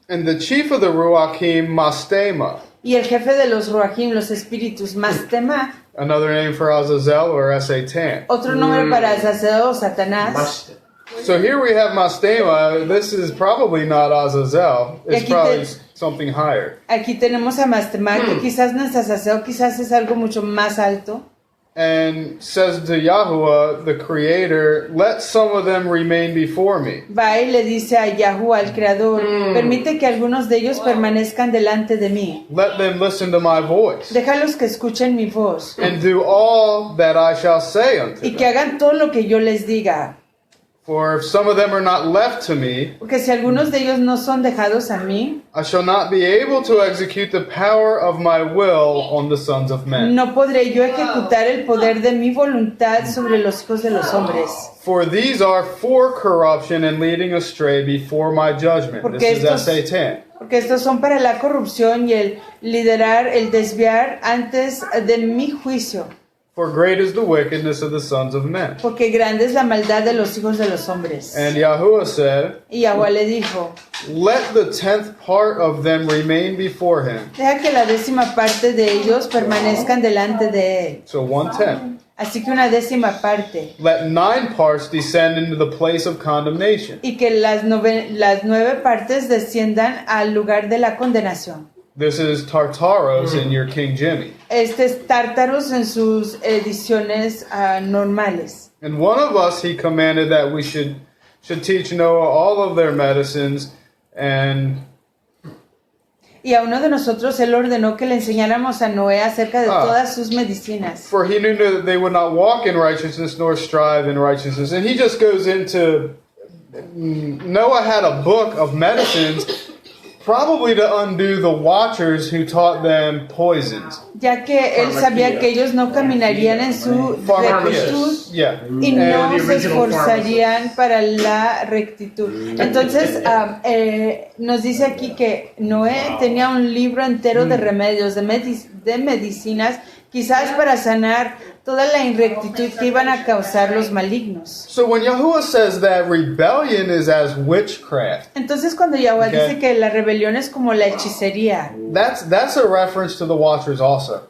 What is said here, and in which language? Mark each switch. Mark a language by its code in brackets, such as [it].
[en] and the chief of the Ruachim, Mastema, [es] Y el jefe de los Ruachim, los espíritus, Mastema, [en] another name for Azazel or s.a.tan. [es] otro nombre para Azazel o Satanás. Must. [en] So here we have Mastema. This is probably not Azazel. It's [es] Aquí [en] probably something higher. [es] Aquí tenemos a Mastema, que quizás no es Azazel, quizás es algo mucho más alto. [en] And says to Yahuwah, the Creator, let some of them remain before me. [es] Va y le dice a Yahuwah, al Creador, permite que algunos de ellos permanezcan delante de mí. [en] Let them listen to my voice, [es] Déjalos que escuchen mi voz [en] and do all that I shall say unto [es] y que [en] them. [es] hagan todo lo que yo les diga. [en] For if some of them are not left to me, [es] Porque si algunos de ellos no son dejados a mí, [en] I shall not be able to execute the power of my will on the sons of men. [es] no podré yo ejecutar el poder de mi voluntad sobre los hijos de los hombres. [en] For these are for corruption and leading astray before my judgment. [es] Porque [en] This is [es] estos- [en] s.a.tan. [es] Porque estos son para la corrupción y el liderar, el desviar antes de mi juicio. [en] For great is the wickedness of the sons of men. [es] Porque grande es la maldad de los hijos de los hombres. [en] And Yahuwah said, [es] Y Yahweh le dijo, [en] let the 10th part of them remain before him. [es] deja que la 10ª parte de ellos permanezcan delante de él. [en] So 1/10. [es] Así que una 10ª parte. [en] Let 9 parts descend into the place of condemnation. [es] Y que las 9 partes desciendan al lugar de la condenación. [en] This is Tartaros in your King Jimmy. [es] Este es Tártaros en sus ediciones normales. [en] And one of us, he commanded that we should teach Noah all of their medicines, and [es] Y a uno de nosotros él ordenó que le enseñáramos a Noé acerca de todas sus medicinas. [en] for he knew that they would not walk in righteousness nor strive in righteousness. And he just goes into, Noah had a book of medicines, probably to undo the watchers who taught them poisons. [es] Ya que él sabía que ellos no caminarían en su rectitud [en] Yeah. [es] y no [en] the [es] se [en] original [es] esforzarían para la rectitud. Entonces nos dice aquí que Noé tenía un libro entero de remedios, de medicinas, quizás para sanar toda la irrectitud que iban a causar los malignos. [en] So when Yahuwah says that rebellion is as witchcraft, [es] Entonces cuando Yahweh dice que la rebelión es como la hechicería, [en] that's a reference to the watchers also.